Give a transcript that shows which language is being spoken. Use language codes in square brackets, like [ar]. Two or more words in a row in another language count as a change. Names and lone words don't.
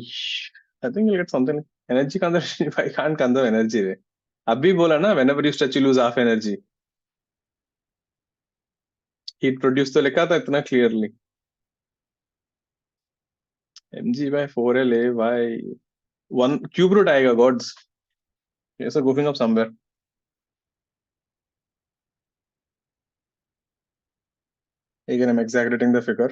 [en] I think you'll get something like energy conservation. I can't conserve energy. [hi] रे. अभी बोला ना, [en] whenever you stretch, you lose half energy. Heat produced [hi] तो लिखा था इतना clearly. [en] mg/4l by 1 cube root आएगा gods. Yes, sir, goofing up somewhere. Again, I'm exaggerating the figure.